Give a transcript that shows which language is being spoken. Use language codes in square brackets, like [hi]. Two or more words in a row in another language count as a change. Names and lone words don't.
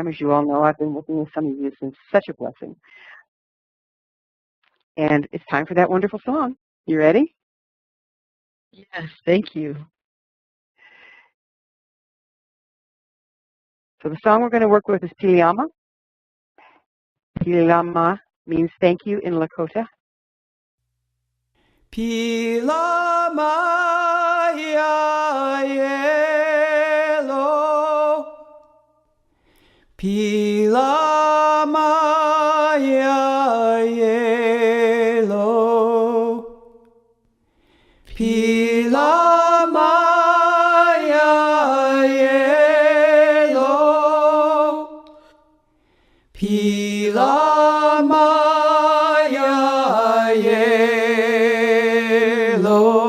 [en] As you all know, I've been working with some of you. It's been such a blessing. And it's time for that wonderful song. You ready? Yes, thank you. So the song we're going to work with is Piliama. Piliama means thank you in Lakota. [lkt] Piliama ya yelo, Piliama ya yelo, Piliama ya yelo, Piliama ya yelo.